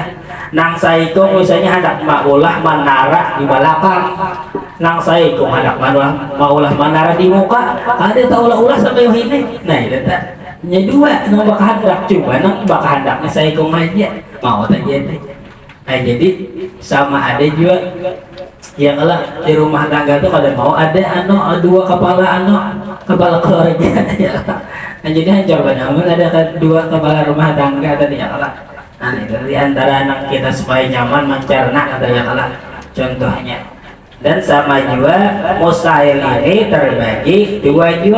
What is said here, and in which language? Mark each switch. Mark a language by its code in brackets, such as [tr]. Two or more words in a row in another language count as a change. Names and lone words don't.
[bjn] Nang saikung misalnya hendak maulah menara di belakang, nang saikung hendak maulah menara di muka, ada taulah-ulah sampai ini. Nah itu tak. Nya dua nang bakal hendak, cuma nang bakal hendaknya saikung aja mau terjadi. Nah jadi sama ada juga ya kalau di rumah tangga tuh kada mau ada dua kepala keluarga ya. Nah jadi hancur banyak ada dua kepala rumah tangga tadi ya kalau. Nah itu di antara anak kita supaya nyaman mencerna ada ya kalau contohnya. [id] Dan sama juga mustahil ini terbagi dua juga.